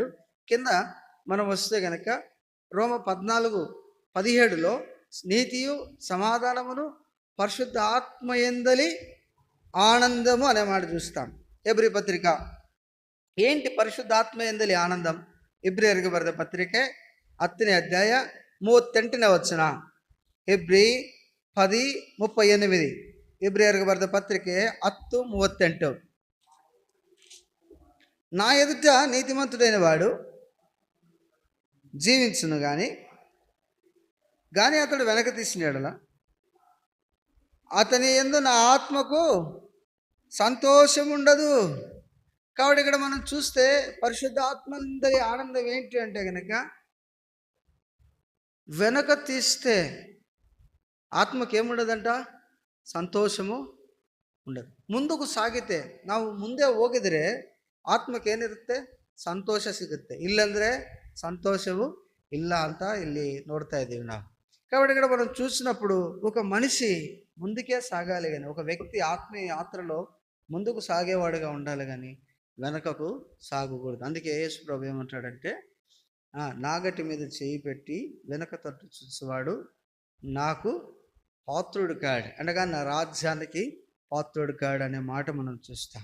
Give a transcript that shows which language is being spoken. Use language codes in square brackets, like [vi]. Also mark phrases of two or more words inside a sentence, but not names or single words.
[te] కింద మనం వస్తే కనుక రోమ 14:17లో నీతియు సమాధానమును పరిశుద్ధ ఆత్మయందలి ఆనందము అనే మాట చూస్తాం. హెబ్రీ పత్రిక ఏంటి పరిశుద్ధాత్మయందలి ఆనందం? [kn] ಇಬ್ರಿಯರ್ಕಿ ಬರೆದ ಪತ್ರಿಕೆ 10ನೇ ಅಧ್ಯಾಯ 38ನೇ ವಚನ. ಹೆಬ್ರಿ 10:38. ಇಬ್ರಿಯರ್ಕಿ ಬರೆದ ಪತ್ರಿಕೆ 10:38. [te] నా ఎదుట నీతిమంతుడైన వాడు జీవించును కానీ అతడు వెనక తీసిన యెడల అతని యందు నా ఆత్మకు సంతోషం ఉండదు. కాబట్టి ఇక్కడ మనం చూస్తే పరిశుద్ధాత్మందరి ఆనందం ఏంటి అంటే కనుక, వెనక తీస్తే ఆత్మకి ఏముండదంట, సంతోషము ఉండదు. [kn] ಮುಂದಕ್ಕೆ ಸಾಗಿತೆ ನಾವು ಮುಂದೆ ಹೋಗಿದ್ರೆ ಆತ್ಮಕ್ಕೆ ಏನಿರುತ್ತೆ, ಸಂತೋಷ ಸಿಗುತ್ತೆ. ಇಲ್ಲಂದ್ರೆ సంతోషము ಇಲ್ಲ ಅಂತ ಇಲ್ಲಿ ನೋಡ್ತಾ ಇದ್ದೀವಿ ನಾವು. [te] కాబట్టి ఇక్కడ మనం చూసినప్పుడు ఒక మనిషి ముందుకే సాగాలి కానీ, ఒక వ్యక్తి ఆత్మీయ యాత్రలో ముందుకు సాగేవాడుగా ఉండాలి కానీ వెనకకు సాగకూడదు. అందుకే యేసు ప్రభు ఏమంటాడంటే, నాగటి మీద చేయి పెట్టి వెనక తట్టు చూసేవాడు నాకు పాత్రుడు కాడు, అనగా నా రాజ్యానికి పాత్రుడు కాడు అనే మాట మనం చూస్తాం.